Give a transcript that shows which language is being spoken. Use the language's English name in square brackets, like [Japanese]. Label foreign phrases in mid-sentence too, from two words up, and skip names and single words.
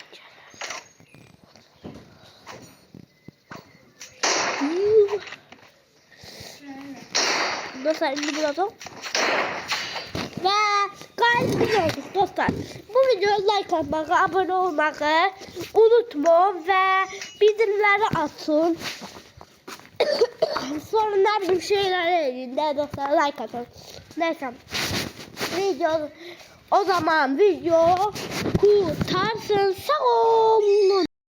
[Azerbaijani] Dostlar, indi vuracaq. Və qalib biz olduq dostlar. Bu videoya like atmağı, abone olmağı unutmayın və bildirimləri açın. Sonra nə bilim şeylər edin də dostlar, like atın. Neyse. [Turkish] Video o zaman video kurtarsın. [Azerbaijani] Sağ olun.